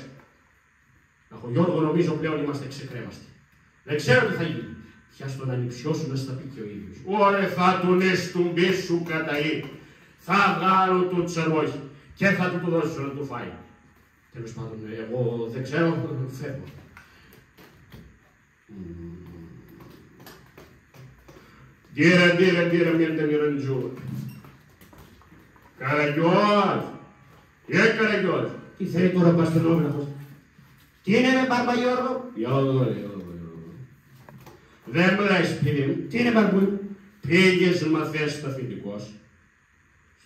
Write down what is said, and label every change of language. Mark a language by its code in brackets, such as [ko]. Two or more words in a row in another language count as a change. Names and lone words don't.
[el] Αχω Γιώργο, νομίζω πλέον είμαστε ξεκρέμαστοι. Δεν ξέρω τι θα γίνει. Πια στον ανιψιό σου να στα πει και ο ίδιος. Ωρε, θα τον εστουμπίσουν κατά ή. Θα βγάλω το τσαρόχι και θα του το δώσω να το φάει. Τέλος πάντων, εγώ δεν ξέρω, φεύγω. Dire, miente mirandgiù. Καραγιώζ! Καραγιώζ! Τι θέλει τώρα ο Παστελόγραφος. Τι είναι ρε Μπαρμπαγιώργο. Γιώργο. Δεν μου λες παιδί μου. Τι είναι Μπαρμπούλ. Πήγες να θες στο αφεντικός.